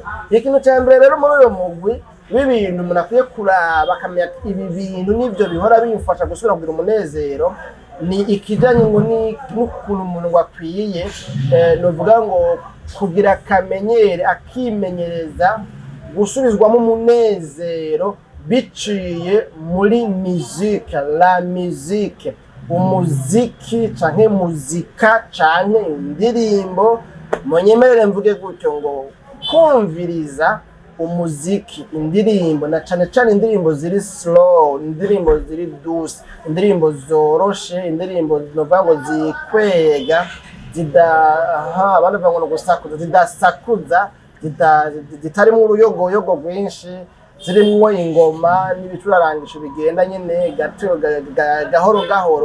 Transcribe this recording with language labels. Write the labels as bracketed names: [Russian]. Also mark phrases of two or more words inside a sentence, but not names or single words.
[Rundi] Ikintu cya mbere rero muri uyo mugwi w'ibintu umuntu akwiye kuraba akamenya ibi bintu nivyo bihora bimufasha gusubira kugira umunezero, ni ikijanye ngo n'ukuntu umuntu wakwiye novuga ngo kugira akamenyere, akimenyereza gusubizwamo umunezero biciye muri musique. [French] La musique, [Rundi] umuziki canke muzika canke indirimbo, munyemerere mvuge gutyo ngo kumviriza umuziki, indirimbo, na cane indirimbo ziri slow, indirimbo ziri douce, indirimbo zoroshe, indirimbo novuga ngo zikwega, abandi bavuga ngo gusakuza, zidasakuza, zitarimwo uruyogoyogo rwinshi, zirimwo ingoma n'ibicurarangisho bigenda nyene gahoro gahoro.